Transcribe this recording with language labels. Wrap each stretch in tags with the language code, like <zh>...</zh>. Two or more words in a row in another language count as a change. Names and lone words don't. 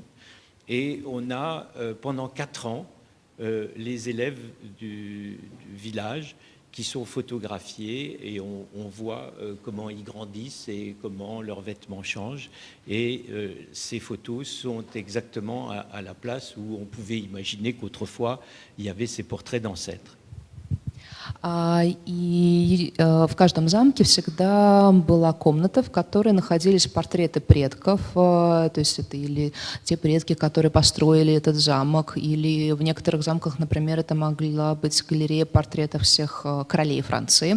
<fr>Et on a, pendant 4 ans, les élèves du village qui sont photographiés et on voit comment ils grandissent et comment leurs vêtements changent. Et ces photos sont exactement à la place où on pouvait imaginer qu'autrefois, il y avait ces portraits d'ancêtres.</fr> <ru>И в каждом замке всегда была комната, в которой находились портреты предков, то есть это или те предки, которые построили этот замок, или в некоторых замках, например, это могла быть галерея портретов всех королей Франции.</ru>